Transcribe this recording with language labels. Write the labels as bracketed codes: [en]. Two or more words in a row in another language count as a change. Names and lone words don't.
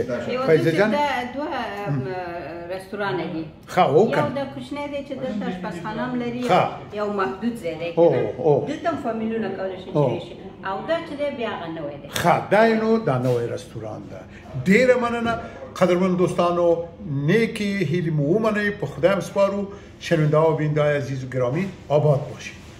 [ps] فایزه جان رستوران دی یو د کوچنی دی چې دلته اشپزخانه هم لري یو محدود ځای دی دلته فامیلونه کولی شي او دا چې دی بیا هغه نوی دی دا نوی رستوران ده ډیره مننه قدرمن دوستانو نیکی هیلی مو ومنئ په خدای سپارو [fa] شنونده و بیننده عزیز و گرامی آباد باشید